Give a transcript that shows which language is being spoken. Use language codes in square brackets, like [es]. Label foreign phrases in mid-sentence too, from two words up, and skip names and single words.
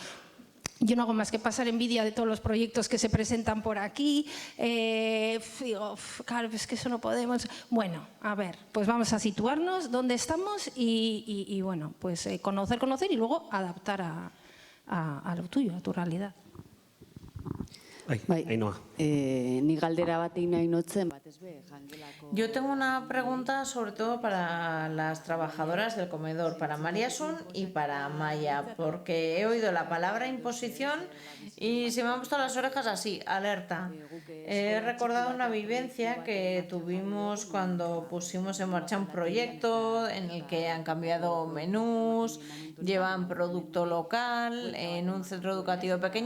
[es] Yo no hago más que pasar envidia de todos los proyectos que se presentan por aquí. Digo, claro, es que eso no podemos. Bueno, a ver, pues vamos a situarnos dónde estamos y bueno, pues conocer y luego adaptar a lo tuyo, a tu realidad. [eu] Ni galdera bat egin nahi notzen, batez be, jangelako… [es] Yo tengo una pregunta sobre todo para las trabajadoras del comedor, para María Sun y para Maya, porque he oído la palabra imposición y se me han puesto las orejas así, alerta. He recordado una vivencia que tuvimos cuando pusimos en marcha un proyecto en el que han cambiado menús, llevan producto local en un centro educativo pequeño.